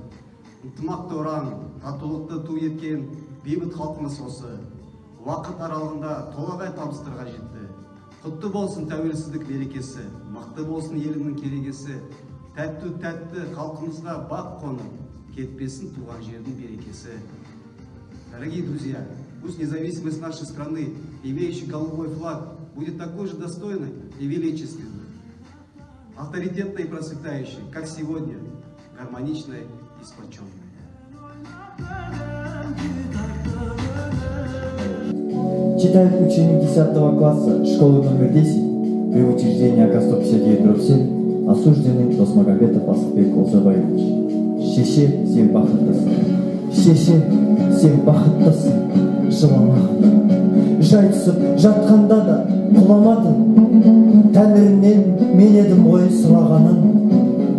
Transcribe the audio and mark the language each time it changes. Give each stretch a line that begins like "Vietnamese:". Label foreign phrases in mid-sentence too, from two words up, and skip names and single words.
Kazakh: Ынтымақты ұран, татулықты ту еткен бейбіт халқымыз осы уақыт аралығында толағай табыстарға жетті. Құтты болсын тәуелсіздік мерекесі, мықты болсын елімнің керегесі, тәтті халқымызға бақ қонып, кетпесін туған жердің берекесі.
Russian: Дорогие друзья, пусть независимость нашей страны, имеющей голубой флаг, будет такой же достойной и величественной, авторитетной и процветающей, как сегодня, гармоничной и сплоченной. Читает ученик 10 класса школы номер 10 при учреждении АК-159/7 осужденный Досмагомбетов Асылбек Олжабаевич.
Kazakh: Шеше, сен бақыттысың. Шеше, сен бақыттысың. Жыламағын. Жай түсіп жатқанда да құламадың. Тәңірімнен мен едім ғой сұрағаның.